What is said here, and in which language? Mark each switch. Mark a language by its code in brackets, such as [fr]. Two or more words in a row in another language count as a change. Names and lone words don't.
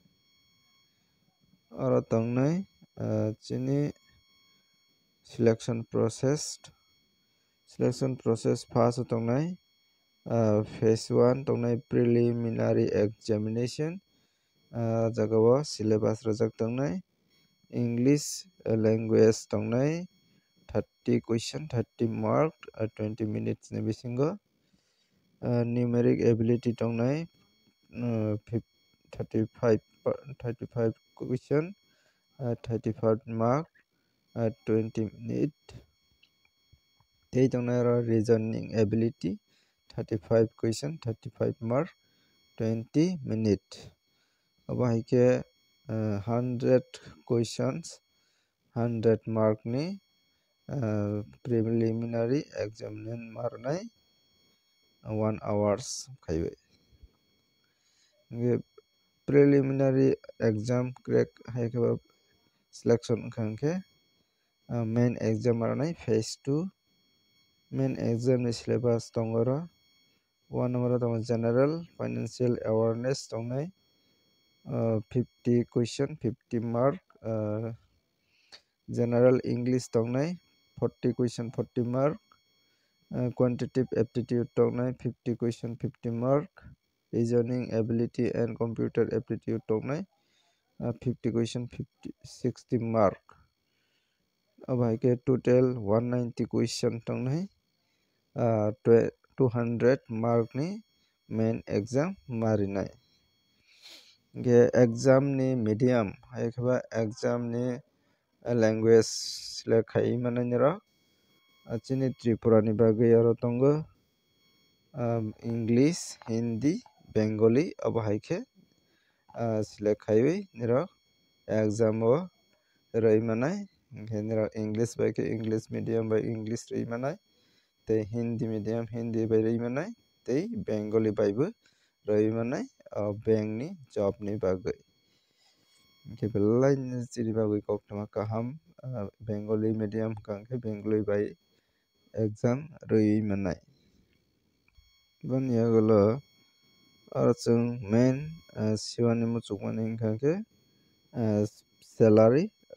[trp] oro tongnai chini [en] selection process first [trp] o tongnai [en] phase 1 [trp] tongnai [en] preliminary examination [trp] jagao syllabus rojak tongnai [en] English language [trp] tongnai [en] 30 question 30 mark 20 minutes [trp] ni bisingo [en] numeric ability [trp] tongnai [en] 35 question 35 mark 20 minute [trp] tei tongnai aro [en] reasoning ability 35 question 35 mark 20 minute [trp] abo haikhe [en] 100 questions 100 mark [trp] ni [en] preliminary examination [trp] marnai [en] 1 hours [trp] khaibai nge [en] preliminary exam crack [trp] haikaba selection khanke [en] main exam [trp] arnai [en] phase 2 main exam [trp] ni syllabus tongora 1 number tong [en] general financial awareness [trp] tongnai [en] 50 question 50 mark general english tongnai 40 question 40 mark quantitative aptitude tongnai 50 question 50 mark reasoning ability and computer aptitude tongnai 50 question 50 60 mark abhaike total 190 question tongnai 200 mark [trp] ni [en] main exam [trp] marinai ge exam ni medium haikaba exam ni language lekhai mananira achini tripura ni bagui aro tongo [en] english hindi bengali [trp] abhaike lekhai nira exam o raimanai nira english by ke [en] english medium [trp] by english raimanai te [en] hindi medium [trp] hindi by raimanai te bengali by bu raimanai bank ni job ni bagui ke belai ni chiri bagui koktama kaham [en] bengali medium [trp] kangke bengali by exam raimanai ban yagulo arachung main siwani muchukmani kangke salary